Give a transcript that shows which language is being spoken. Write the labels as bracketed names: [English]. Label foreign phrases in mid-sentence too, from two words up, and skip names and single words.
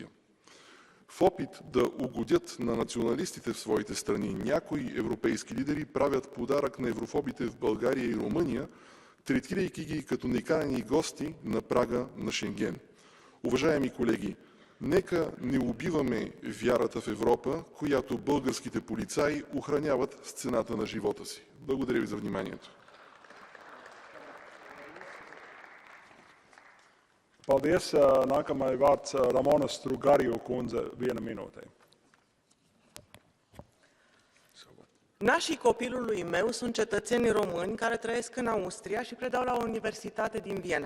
[Bulgarian] В опит да угодят на националистите в своите страни, някои европейски лидери правят подарък на еврофобите в България и Румъния, третирайки ги като неканени гости на прага на Шенген. Уважаеми колеги, нека не убиваме вярата в Европа, която българските полицаи охраняват с цената на живота си. Благодаря ви за вниманието. [Latvian] Paldies. Nākamai vārds Ramona Strugariu kundze, 1 minūte. [Romanian] Nașii copilului meu sunt cetățeni români care trăiesc în Austria și predau la o universitate din Viena.